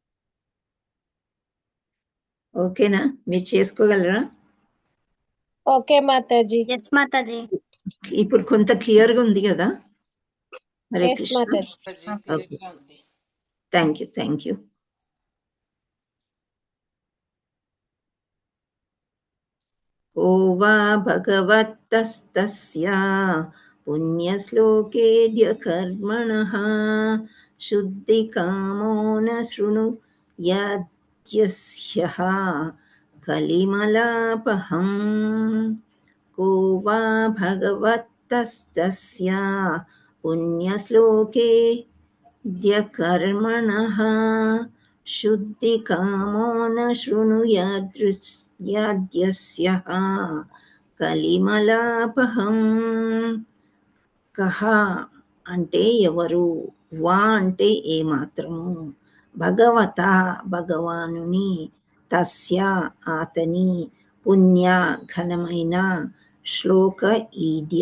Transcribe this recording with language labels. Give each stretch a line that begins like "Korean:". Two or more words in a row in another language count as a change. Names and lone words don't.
Telugu: ఓకేనా, మీరు చేసుకోగలరా? ఓకే మాతాజీ. ఎస్ మాతాజీ. ఇప్పుడు కొంత క్లియర్గా ఉంది కదా? హరే కృష్ణ.
English: Thank you.
Sanskrit: को वा भगवतस्तस्या पुण्यश्लोकेऽद्य कर्मणः शुद्धिकामो न शृणुयाद्यस्यः कलिमलापहम्। को वा भगवतस्तस्या पुण्यश्लोकेऽद्य कर्मणः शुद्धिकामो न शृणुयाद्यस्यः कलिमलापहम्.
Telugu: కహ అంటే ఎవరు, వా అంటే ఏమాత్రము, భగవత భగవానుని, తస్య అతని, పుణ్య ఘనమైన, శ్లోక ఈడ్య